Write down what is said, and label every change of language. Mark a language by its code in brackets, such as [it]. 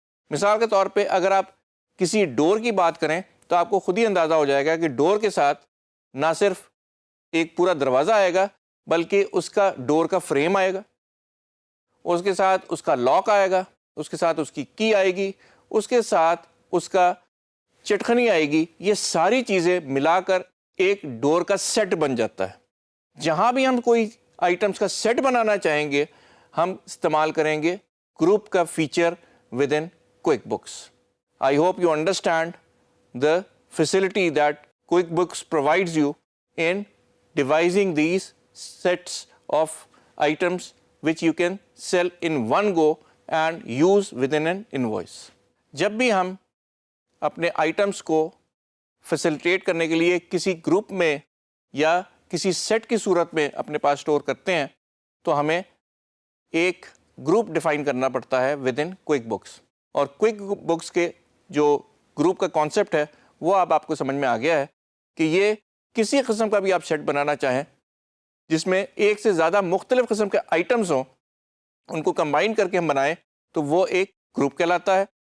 [ur] مثال کے طور پہ اگر آپ کسی ڈور کی بات کریں تو آپ کو خود ہی اندازہ ہو جائے گا کہ ڈور کے ساتھ نہ صرف ایک پورا دروازہ آئے گا بلکہ اس کا ڈور کا فریم آئے گا, اس کے ساتھ اس کا لاک آئے گا, اس کے ساتھ اس کی کی آئے گی, اس کے ساتھ اس کا چٹخنی آئے گی. یہ ساری چیزیں ملا کر ایک ڈور کا سیٹ بن جاتا ہے. جہاں بھی ہم کوئی آئٹمس کا سیٹ بنانا چاہیں گے ہم استعمال کریں گے گروپ کا feature [en] Within QuickBooks. I hope you understand the facility that QuickBooks provides you in devising these sets of items which you can sell in one go and use within an invoice. [ur] جب بھی ہم اپنے items کو facilitate کرنے کے لیے کسی group میں یا کسی سیٹ کی صورت میں اپنے پاس اسٹور کرتے ہیں تو ہمیں ایک گروپ ڈیفائن کرنا پڑتا ہے [en] Within QuickBooks. [ur] اور کوئک بکس کے جو گروپ کا کانسیپٹ ہے وہ اب آپ کو سمجھ میں آ گیا ہے کہ یہ کسی قسم کا بھی آپ سیٹ بنانا چاہیں جس میں ایک سے زیادہ مختلف قسم کے آئٹمز ہوں, ان کو کمبائن کر کے ہم بنائیں تو وہ ایک گروپ کہلاتا ہے.